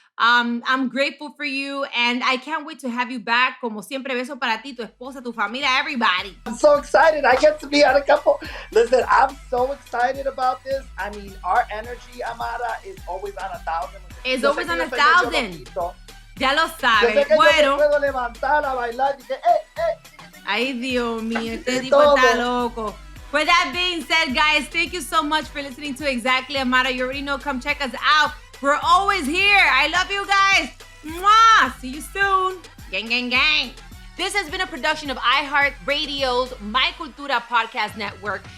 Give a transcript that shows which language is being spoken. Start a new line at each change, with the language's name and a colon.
English: I'm grateful for you, and I can't wait to have you back.
Spanish: Como siempre, beso para ti, tu esposa, tu familia, everybody.
English: I'm so excited. I get to be on a couple. Listen, I'm so excited about this. I mean, our energy, Amara, is always on 1,000. It's always on 1,000.
Spanish: Ya lo sabes. Bueno. Yo puedo levantar a bailar y que, Ay, Dios mío, este tipo está loco.
English: With that being said, guys, thank you so much for listening to Exactly Amara. You already know, come check us out. We're always here. I love you guys. Mwah! See you soon. Gang, gang, gang. This has been a production of iHeart Radio's My Cultura podcast network.